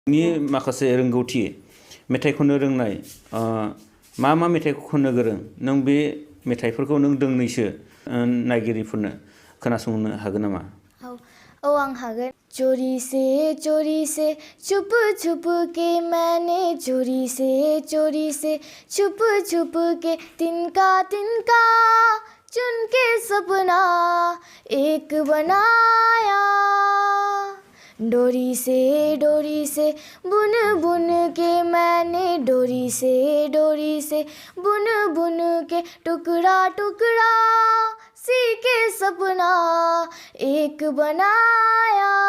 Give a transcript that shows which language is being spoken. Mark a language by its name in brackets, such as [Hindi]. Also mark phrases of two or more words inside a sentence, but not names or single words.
[Bodo] नि माखासे रोंगौथि मेथाइ खननो रोंनाय मा मेथाइखौ खननो गोरों नों बे मेथाइफोरखौ नों दोंनैसो नायगिरिफोरनो खोनासंनो हागोन नामा? औ आं हागोन। [Hindi] चोरी से छुप छुप के मैंने चोरी से छुप छुप के तिनका तिनका चुन के सपना एक बनाया। डोरी से बुन बुन के मैंने डोरी से बुन बुन के टुकड़ा टुकड़ा सी के सपना एक बनाया।